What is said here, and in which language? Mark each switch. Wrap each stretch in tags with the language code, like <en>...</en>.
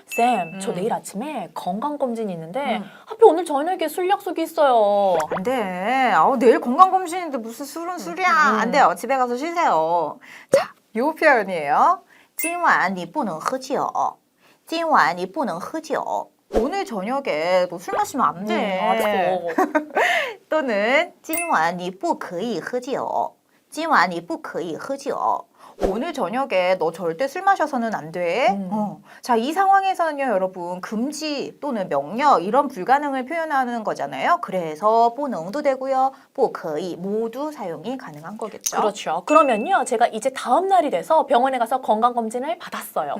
<ko>쌤, 저 내일 아침에 건강검진이 있는데 하필 오늘 저녁에 술 약속이 있어요. 안 돼. 내일 건강검진인데 무슨 술은 술이야. 안 돼요. 집에 가서 쉬세요. 자, 요 표현이에요.</ko> <zh>今晚你不能喝酒.今晚你不能喝酒.</zh> <ko>오늘 저녁에 너 술 마시면 안 돼. 알았어.</ko> <zh>또는 今晚你不可以喝酒. 今晚你不可以喝酒.</zh> <ko>오늘 저녁에 너 절대 술 마셔서는 안 돼. 자, 이 상황에서는요, 여러분, 금지 또는 명령 이런 불가능을 표현하는 거잖아요. 그래서 不能도 되고요, 不可以 모두 사용이 가능한 거겠죠. 그렇죠. 그러면요, 제가 이제 다음 날이 돼서 병원에 가서 건강검진을 받았어요.</ko>